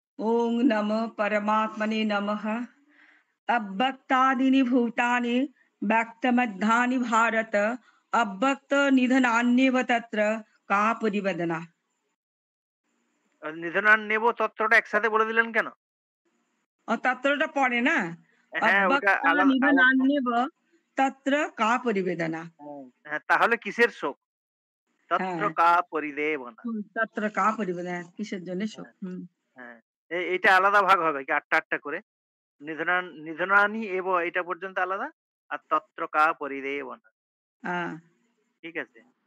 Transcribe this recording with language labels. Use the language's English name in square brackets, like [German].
[Sanskrit] ওং নমঃ পরমাত্মনে নমঃ। अव्यक्तादीनि भूतानि व्यक्तमध्यानि भारत अव्यक्त निधनान्येव तत्र का परिवेदना। [Bangla] নিধনান নেব তত্ত্বটা একসাথে বলে দিলেন কেন? और तत्रটা পড়ে না, হ্যাঁ, ওটা [Sanskrit] अव्यक्त [Bangla] আলাদা আলাদা। [Sanskrit] निधनान्येव तत्र का परिवेदना। [Bangla] হ্যাঁ, তাহলে কিসের শোক? তত্র হ্যাঁ [Sanskrit] কা পরিদেবনা। तत्र का परिवेदना [Bangla] কিসের জন্য শোক। হ্যাঁ, হ্যাঁ। এইটা আলাদা ভাগ হবে কি ৮টা ৮টা করে। [Sanskrit] নিধনানি এব [Bangla] এটা পর্যন্ত আলাদা। [Sanskrit] আর তত্র কা পরিদেবনা। [Bangla] হ্যাঁ ঠিক আছে?